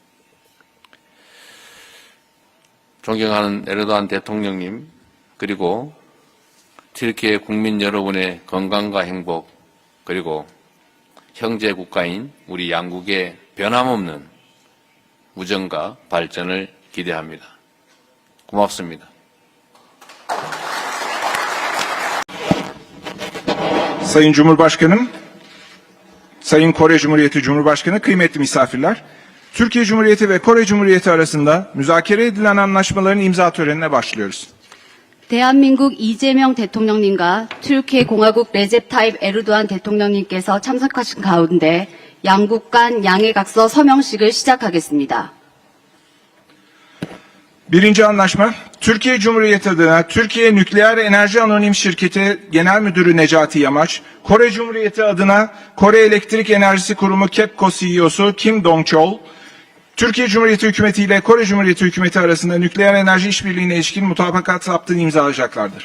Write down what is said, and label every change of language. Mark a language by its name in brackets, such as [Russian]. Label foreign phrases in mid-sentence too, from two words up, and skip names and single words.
[Korean] 존경하는 에르도안 대통령님, 그리고 튀르키예 국민 여러분의 건강과 행복, 그리고 형제 국가인 우리 양국의 변함없는 우정과 발전을 기대합니다. 고맙습니다. [Turkish] Sayın Cumhurbaşkanım, Sayın Kore Cumhuriyeti Cumhurbaşkanı, kıymetli misafirler, Türkiye Cumhuriyeti ve Kore Cumhuriyeti arasında müzakere edilen anlaşmaların imza törenine başlıyoruz. [Korean] 대한민국 이재명 대통령님과 튀르키예 공화국 레셉 타입 에르도안 대통령님께서 참석하신 가운데 양국 간 양해각서 서명식을 시작하겠습니다. [Turkish] Birinci anlaşma, Türkiye Cumhuriyeti adına Türkiye Nükleer Enerji Anonim Şirketi Genel Müdürü Necati Yamaç, Kore Cumhuriyeti adına Kore Elektrik Enerjisi Kurumu KEPCO CEO'su Kim Dong-chol, Türkiye Cumhuriyeti Hükümeti ile Kore Cumhuriyeti Hükümeti arasında nükleer enerji işbirliğine ilişkin mutabakat zaptını imzalayacaklardır.